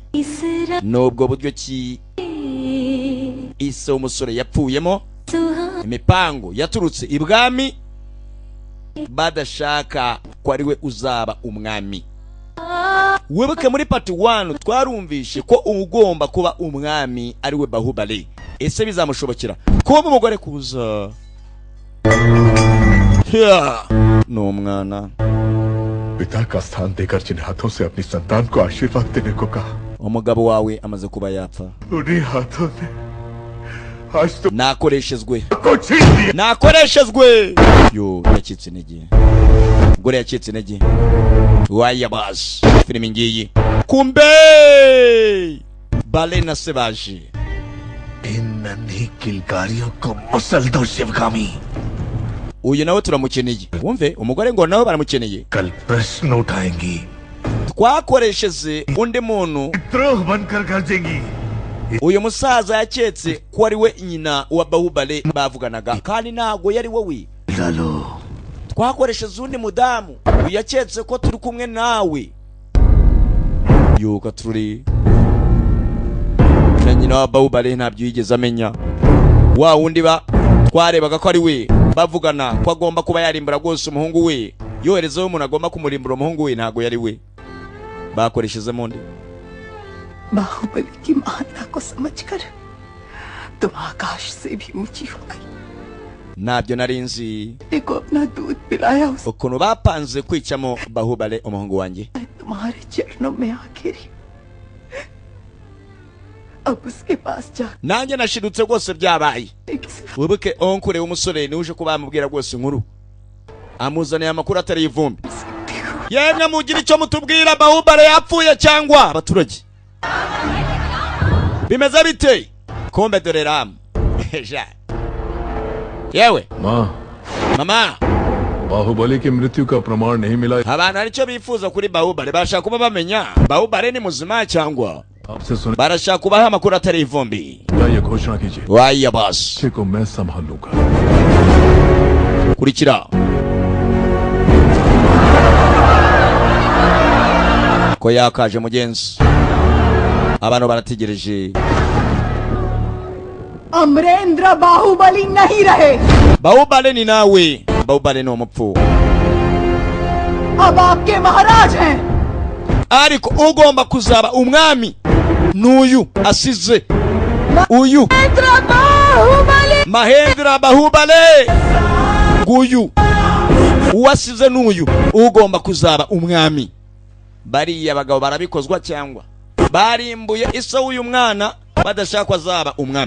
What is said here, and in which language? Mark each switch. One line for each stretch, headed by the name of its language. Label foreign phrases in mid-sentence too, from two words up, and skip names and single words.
Kinyarwanda: Nubwo buryo ki ise w'umusore yapfuyemo, imipango yaturutse ibwami badashaka ko ariwe uzaba umwami. Wibuke muri part 1 twarumvishe ko ugomba kuba umwami ariwe Bahubali. Ese bizamushobokera ko umugore kuza no mwana
Hindi: पिता का स्थान देकर जिन हाथों से अपनी संतान को आशीर्वाद देने को कहा,
Kinyarwanda: umugabo wawe amaze kuba yapfa.
Hindi: उन्हीं हाथों ने आज तो
Kinyarwanda: nakoreshezwe
Hindi: को छीन लिया.
Kinyarwanda: nakoreshezwe yo yacitse intege. Gore yacitse intege. Waya bas filime ngiyi kumbe balena sebaje.
Hindi: इन नन्ही किलकारियों को मसल दो शिवगामी.
Kinyarwanda: Uyu nawe turamukeneye. Wumve umugore ngo nawe baramukeneye.
Hindi: कल प्रश्न उठाएंगी,
Kinyarwanda: twakoresheze undi muntu.
Hindi: द्रोह बनकर गरजेंगी.
Kinyarwanda: Uyu musaza yaketse ko ari we nyina wa Bahubali bavuganaga kandi ntago yari wowe.
Hindi: डालो.
Kinyarwanda: Twakoresheze undi mudamu yaketse ko turi kumwe nawe. Yuka turi na nyina wa Bahubali ntabyo yigeze amenya. Wa wundi twarebaga ko ari we bavugana ko agomba kuba yarimbura rwose umuhungu we, yoherezeho umuntu agomba kumurimbura umuhungu we, ntago yari we. Bakoresheje mundi
Hindi: बाहुबली की महानता को समझकर तुम आकाश से भी ऊंची हो गई.
Kinyarwanda: ntabyo nari nzi
Hindi: देखो अपना दूध पिलाया उसे.
Kinyarwanda: ukuntu bapanze kwicamo Bahubali umuhungu wanjye.
Hindi: तुम्हारे चरणों में आ गिरी. अब उसके पास जा.
Kinyarwanda: nanjye nashidutse rwose byabaye. Wibuke onkure w'umusore ni uje kuba amubwira rwose inkuru, amuzaniye amakuru atari ivumbi. Yemwe mugira icyo mutubwira, Bahubali yapfuye cyangwa abaturage bimeze bite? Kombe dore ram yewe
Hindi: माँ,
Kinyarwanda: mama
Hindi: बाहुबली की मृत्यु का प्रमाण नहीं मिला.
Kinyarwanda: abantu aricyo bifuza kuri Bahubali. Bashaka kuba bamenya Bahubali ni muzima cyangwa
Hindi: आपसे सुना
Kinyarwanda: barashaka kubaha amakuru atari ivumbi.
Hindi: बताइए, घोषणा कीजिए।
Kinyarwanda: waya boss
Hindi: बच्चे को मैं संभाल लूंगा।
Kinyarwanda: kurikira ko yakaje mugenzi abantu barategereje
Hindi: अमरेंद्र बाहुबली नहीं रहे।
Kinyarwanda: bahubale ni nawe bahubale ni umupfu
Hindi: अब आपके महाराज हैं।
Kinyarwanda: ariko ugomba kuzaba umwami n'uyu asize uyu Mahendra Bahubale nguyu uwasize n'uyu ugomba kuzaba umwami. Bariya bagabo barabikozwa cyangwa barimbuye isa uyu mwana badashaka azaba umwami.